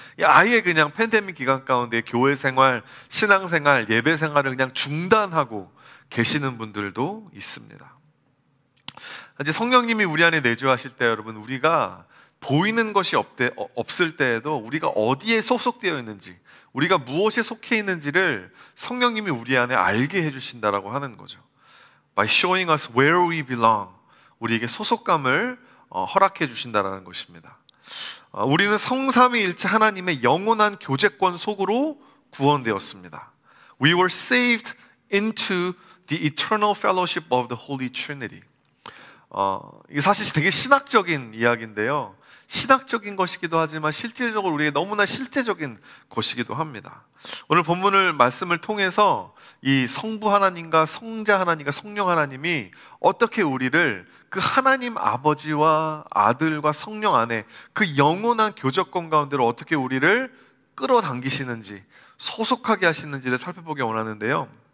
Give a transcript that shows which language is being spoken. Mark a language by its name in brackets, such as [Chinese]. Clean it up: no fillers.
[Korean] 아예 그냥 팬데믹 기간 가운데 교회 생활, 신앙 생활, 예배 생활을 그냥 중단하고 계시는 분들도 있습니다. 이제 성령님이 우리 안에 내주하실 때 여러분, 우리가 보이는 것이 없을 때에도 우리가 어디에 소속되어 있는지, 우리가 무엇에 속해 있는지를 성령님이 우리 안에 알게 해주신다라고 하는 거죠. [English] By showing us where we belong, [Korean] 우리에게 소속감을 허락해 주신다라는 것입니다. 우리는 성삼위일체 하나님의 영원한 교제권 속으로 구원되었습니다. [English] We were saved into the eternal fellowship of the Holy Trinity. [Korean] 이게 사실 되게 신학적인 이야기인데요, 신학적인 것이기도 하지만 실질적으로 우리에게 너무나 실제적인 것이기도 합니다. 오늘 본문을 말씀을 통해서 이 성부 하나님과 성자 하나님과 성령 하나님이 어떻게 우리를 그 하나님 아버지와 아들과 성령 안에 그 영원한 교제권 가운데로 어떻게 우리를 끌어당기시는지, 소속하게 하시는지를 살펴보기 원하는데요.